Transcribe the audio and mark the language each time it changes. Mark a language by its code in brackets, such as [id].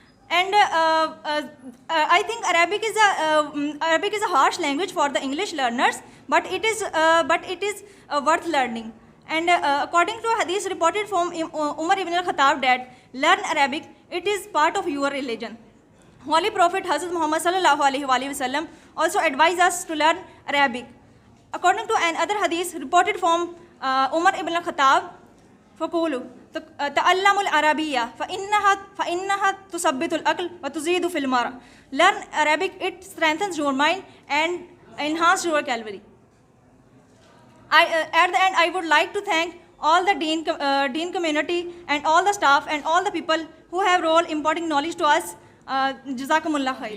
[en] And I think Arabic is a harsh language for the English learners, but it is worth learning. And according to hadith reported from Umar ibn al-Khattab that learn Arabic, it is part of your religion. Holy Prophet Hazrat Muhammad sallallahu alaihi wasallam also advised us to learn Arabic. According to another hadith reported from Umar ibn al-Khattab, [ar] فَقُولُوا تَعَلَّمُوا الْعَرَبِيَّةَ فَإِنَّهَا تُثَبِّتُ الْعَقْلَ وَتُزِيدُ فِي الْمَرْءِ. [en] Learn Arabic, it strengthens your mind and enhances your vocabulary. At the end, I would like to thank all the Deen community and all the staff and all the people who have role imparting knowledge to us. Jazakumullah khair.